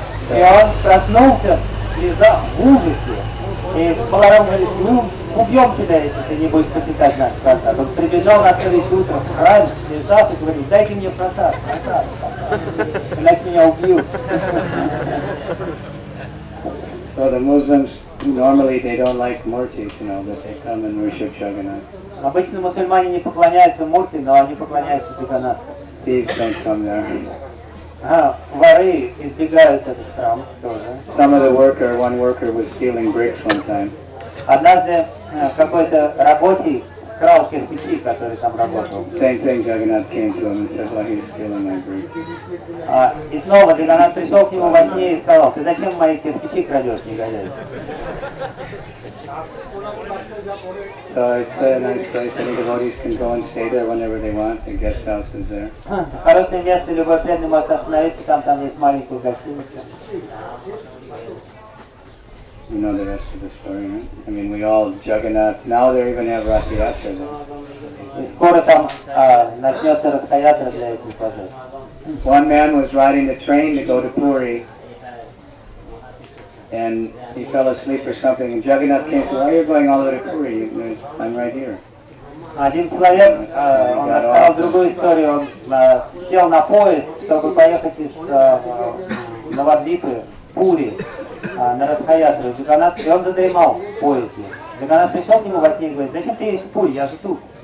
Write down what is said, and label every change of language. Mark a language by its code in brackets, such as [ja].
[ru] И он проснулся, слеза в ужасе. И Баларам говорит, ну, убьем тебя, если ты не будешь почитать наш просад. Он прибежал на следующее утро в храм, лежал и говорит, дайте мне просад, иначе меня убьют. [en] So the Muslims, normally they don't like Murti, you know, but they come and worship Jagannath. [ru] Обычно мусульмане не поклоняются Мурти, но они поклоняются Джаганнатху. [en] Thieves don't come there. [ru] Воры избегают этот храм тоже. [en] Some of the worker, one worker was stealing bricks one time. [ru] Однажды какой-то рабочий крал кирпичи, который там работал. [en] Same thing, Jagannath came to him and said, why he's stealing my bricks. [ru] И снова Джаганнат пришел к нему во сне и сказал, ты зачем мои кирпичи крадешь, негодяй? [en] So it's a nice place, any devotees can go and stay there whenever they want, the guest house is there. [ru] Хорошее место, любой преданный может остановиться, там есть маленькая гостиница. [en] You know the rest of the story, right? I mean, we all Jagannath. Now they even have Ratha Yatra there. [ru] И скоро там начнется Ратха Ятра для этих пожар. [en] One man was riding the train to go to Puri, and he fell asleep or something. And Jagannath came through. Why are you going all the way to Puri? I'm right here. [ru] Один человек, он рассказал другую историю. Он сел на поезд, чтобы поехать из Навадвипы в Пури. На Радхаятру, Джаганнат, и он задремал в поезде. Джаганнат пришел к нему во сне и говорит, зачем ты едешь в Пури, я жду.